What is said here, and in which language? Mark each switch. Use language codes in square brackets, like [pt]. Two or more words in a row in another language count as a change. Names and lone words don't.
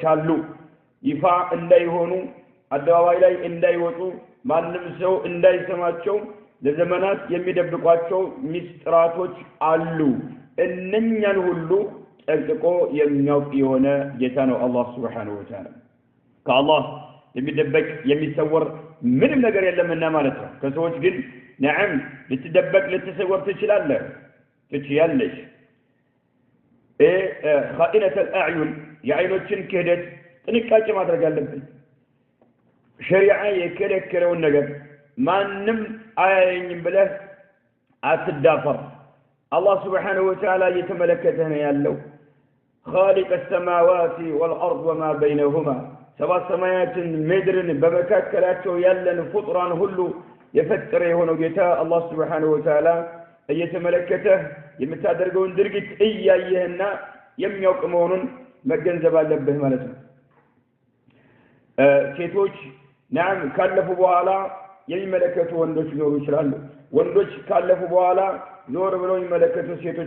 [am] አሉ ይፋ እንዳይሆኑ አደባባይ ላይ እንዳይወጡ ማንም ሰው እንዳይሰማቸው ለዘመናት የሚደብቋቸው ሚስጥራቶች አሉ እነኛን ሁሉ ጠንቅቆ የሚያውቅ የሆነ ጌታ ነው አላህ [ar] سبحانه وتعالى [am] ከአላህ የሚደበቅ የሚሰወር ምንም ነገር የለምና ማለት ነው ከሰዎች ግን ነዓም ልትደበቅ ልትሰወር ትችላለሽ [ar] خائنة الأعين [am] የአይኖችን ክህደት ጥንቃቄ ማድረግ አለብን ሸሪዓ የከለከለውን ነገር ማንንም አያየኝም ብለህ አትዳፈር አላህ [ar] سبحانه وتعالى [am] እየተመለከተ ነው ያለው [ar] خالق السماوات والأرض وما بينهما [am] ሰባት ሰማያትን ምድርን በመካከላቸው ያለን ፍጡራን ሁሉ የፈጠረ የሆነው ጌታ አላህ [ar] سبحانه وتعالى [am] እየተመለከተ የምታደርገውን ድርጊት እያየህና የሚያውቅ መሆኑን መገንዘብ አለብህ ማለት ነው ሴቶች ናም ካለፉ በኋላ የሚመለከቱ ወንዶች ሊኖሩ ይችላሉ ወንዶች ካለፉ በኋላ ዞር ብለው የሚመለከቱ ሴቶች